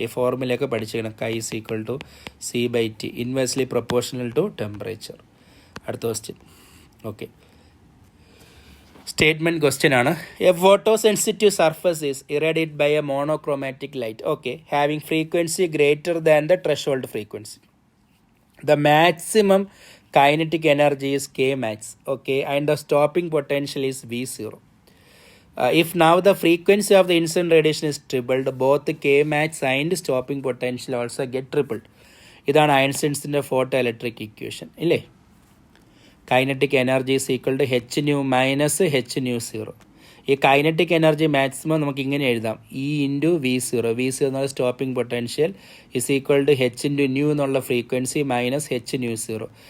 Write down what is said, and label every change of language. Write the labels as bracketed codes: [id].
[ml] ഈ ഫോർമുലയൊക്കെ പഠിച്ചിരിക്കണം. Chi = C/T, [en] Inversely proportional to temperature. [ml] അടുത്ത ക്വസ്റ്റ്യൻ. ഓക്കെ, സ്റ്റേറ്റ്മെൻറ്റ് ക്വസ്റ്റ്യൻ ആണ്. [en] A photo sensitive surface is irradiated by a monochromatic light, okay, having frequency greater than the threshold frequency. The maximum kinetic energy is Kmax, okay, and the stopping potential is V0. If now the frequency of the incident radiation is tripled, both Kmax and stopping potential also get tripled. [ml] ഇതാണ് ഐൻസ്റ്റൈൻസിൻ്റെ photo electric equation ഇല്ലേ? [en] kinetic energy is equal to [ml] H nu minus H nu 0. ഈ kinetic energy maximum നമുക്ക് ഇങ്ങനെ എഴുതാം, E × V0. V0 എന്നുള്ള stopping potential [en] is equal to [ml] H × new എന്നുള്ള frequency minus H nu 0.